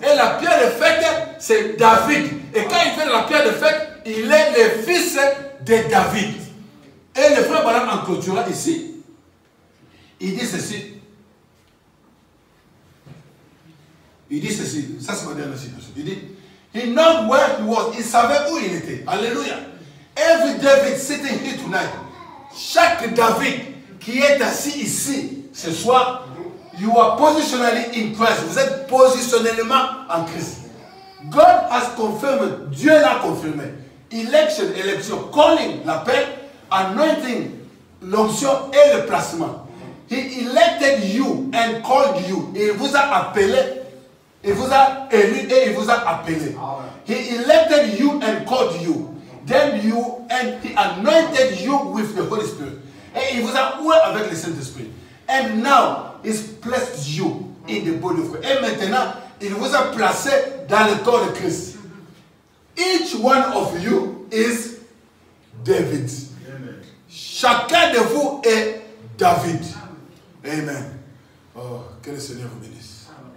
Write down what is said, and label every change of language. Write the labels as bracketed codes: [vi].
[fr] Et la pierre de fête, c'est David. Et quand il fait la pierre de fête, il est le fils de David. Et le frère Balaam en clôturant ici, il dit ceci. Il dit ceci. Ça, c'est ma dernière citation. Il dit, [en] he knew where he was. [fr] Il savait où il était. Alléluia. [en] Every David sitting here tonight. [fr] Chaque David qui est assis ici ce soir, [en] you are positionally in Christ. [fr] Vous êtes positionnellement en Christ. [en] God has confirmed. [fr] Dieu l'a confirmé. Election, élection, calling, l'appel, anointing, l'onction et le placement. [en] He elected you and called you. [fr] Il vous a appelé, il vous a élu et il vous a appelé. [en] He elected you and called you. Then you and he anointed you with the Holy Spirit. [fr] Et il vous a oint avec le Saint-Esprit. [en] And now he's placed you in the body of Christ. [fr] Et maintenant, il vous a placé dans le corps de Christ. [en] Each one of you is David. Amen. [fr] Chacun de vous est David. Amen. Oh, que le Seigneur vous bénisse.